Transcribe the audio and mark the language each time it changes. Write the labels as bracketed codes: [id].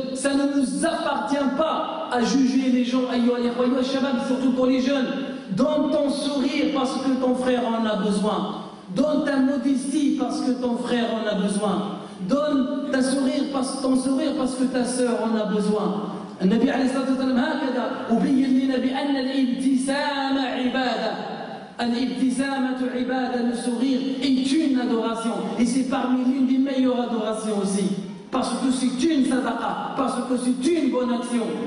[fr] Ça ne nous appartient pas à juger les gens, [ar] ayyuha shabab, [fr] surtout pour les jeunes. Donne ton sourire parce que ton frère en a besoin. Donne ta modestie parce que ton frère en a besoin. Donne ton sourire parce que ta sœur en a besoin. [ar] النبي عليه الصلاة والسلام هكذا أبين لنا بأن الابتسامة عبادة. الابتسامة عبادة, [fr] le sourire est une adoration. Et c'est parmi l'une des meilleures adorations aussi. parce que c'est une sadaqa, parce que c'est une bonne action.